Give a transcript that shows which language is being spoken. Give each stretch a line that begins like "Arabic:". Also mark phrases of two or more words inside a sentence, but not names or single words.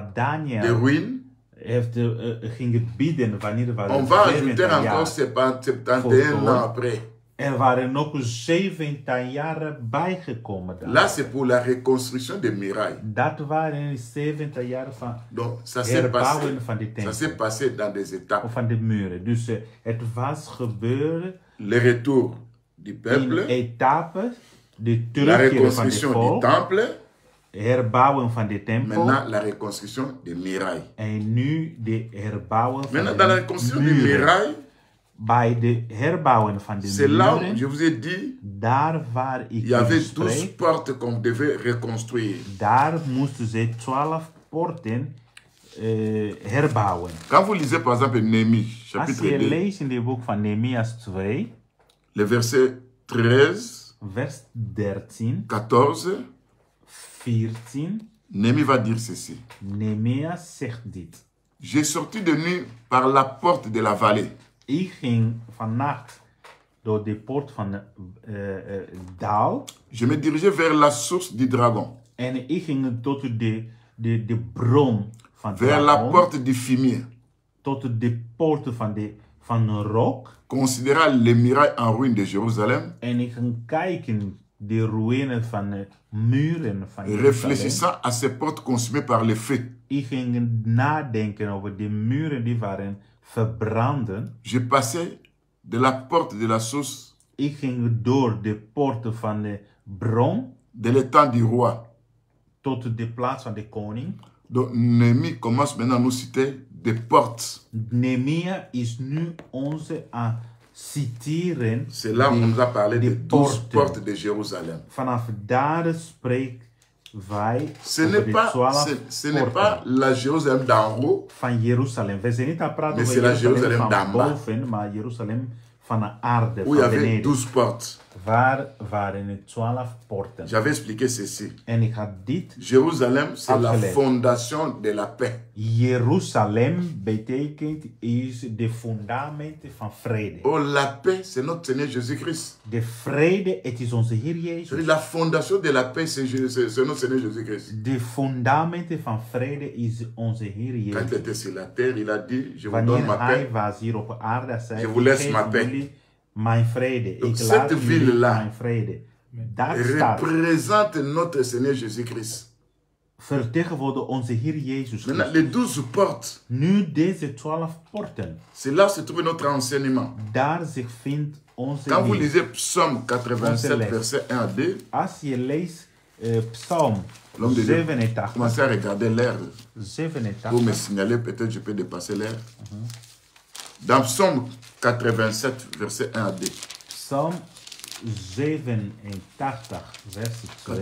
Dutch: de Daniel ruines, heeft, ging bieden wanneer we
French: on va ajouter encore 71 ans après.
Dutch: Er waren nog 70 jaren bijgekomen.
French: Là, c'est pour la reconstruction des murailles.
Dutch: Dat waren 70 jaar van
French: Donc, ça s'est passé,
Dutch: herbouwen van de
French: ça
Dutch: tempel.
French: s'est passé dans des étapes.
Dutch: Of van de muren. Dus het was gebeurd
French: Le retour du
Dutch: in
French: peuple,
Dutch: etappes. De
French: la
Dutch: terugkeer van de
French: reconstruction du
Dutch: volk.
French: temple,
Dutch: Herbouwen van de tempel.
French: maintenant la reconstruction des murailles.
Dutch: En nu de herbouwen van
French: Maintenant, dans la
Dutch: de
French: reconstruction des
Dutch: muren.
French: murailles,
Dutch: Bij de herbouwen van de
French: c'est là où
Dutch: muren.
French: je vous ai dit,
Dutch: Daar waar ik
French: il y avait
Dutch: u
French: 12
Dutch: spreek.
French: portes qu'on devait reconstruire.
Dutch: Daar moesten ze 12 poorten herbouwen.
French: Quand vous lisez par exemple Néhémie,
Dutch: Als
French: chapitre
Dutch: je
French: 2,
Dutch: leest in het boek van Nehemias 2,
French: le verset 13,
Dutch: vers 13,
French: 14,
Dutch: 14,
French: Néhémie va dire ceci.
Dutch: Nehemias zegt dit.
French: J'ai sorti de nuit par la porte de la vallée.
Dutch: Ik ging vannacht door de poort van de Daal
French: Je me dirigeais vers la source du dragon,
Dutch: en ik ging tot de bron van
French: vers la Dragon, porte du fumier,
Dutch: tot de poorten van de Rook.
French: considérant les murailles en ruine de Jérusalem,
Dutch: En ik ging kijken de ruïnen van de muren van Jeruzalem.
French: réfléchissant à ces portes consumées par le feu.
Dutch: Ik ging nadenken over de muren die waren verbranden.
French: Je passais de la porte de la source
Dutch: Ik ging door de poorten van de bron
French: de l'étang du roi.
Dutch: tot de plaats van de koning.
French: Donc Néhémie commence maintenant à nous citer des portes.
Dutch: Nehemia is nu onze aan citeren.
French: C'est là où on nous a parlé des 12
Dutch: porten.
French: portes de Jérusalem.
Dutch: Vanaf daar spreekt wij
French: Ce
Dutch: over
French: n'est
Dutch: de
French: pas,
Dutch: 12
French: ce n'est
Dutch: poorten
French: pas la Jérusalem d'en haut,
Dutch: van Jeruzalem. We zijn niet aan het praten
French: mais
Dutch: over
French: c'est la
Dutch: Jeruzalem
French: Jérusalem
Dutch: van
French: d'en bas,
Dutch: boven, maar Jeruzalem van de aarde,
French: où il y
Dutch: van
French: avait
Dutch: beneden.
French: 12 portes.
Dutch: Waar waren de 12 poorten?
French: J'avais expliqué ceci.
Dutch: En ik had dit
French: Jérusalem, c'est la
Dutch: Absoluut.
French: fondation de la paix.
Dutch: Jeruzalem betekent is de fundamenten van vrede.
French: Oh, la paix, c'est notre Seigneur Jésus-Christ.
Dutch: De vrede, het is onze Heer
French: C'est-à-dire,
Dutch: Jezus.
French: la fondation de la paix, c'est notre Seigneur Jésus-Christ.
Dutch: De fundamenten van vrede is onze Heer
French: Quand il
Dutch: Jezus.
French: était sur la terre, il a dit, je vous donne
Dutch: Wanneer
French: ma
Dutch: hij
French: paix.
Dutch: was hier op aarde, hij zei,
French: Je vous laisse
Dutch: ik
French: ma
Dutch: geef
French: paix.
Dutch: jullie mijn vrede.
French: Donc,
Dutch: Ik
French: cette
Dutch: laat jullie
French: ville-là
Dutch: mijn vrede. Daar staat,
French: représente notre Seigneur Jésus-Christ.
Dutch: vertegenwoordigt onze Heer Jezus
French: Maintenant,
Dutch: Christus.
French: les 12 portes,
Dutch: Nu deze 12 poorten,
French: c'est là où se trouve notre enseignement.
Dutch: daar zich vindt onze
French: Quand vous
Dutch: leer.
French: lisez Psaume 87, verset 1 à 2,
Dutch: Als je leest Psalm
French: l'homme de Dieu,
Dutch: 87,
French: commencez à regarder l'air. Vous me
Dutch: 87,
French: signalez, peut-être je peux dépasser l'air. Dans Psaume 87, verset 1 à 2.
Dutch: Psalm 87, verset 2.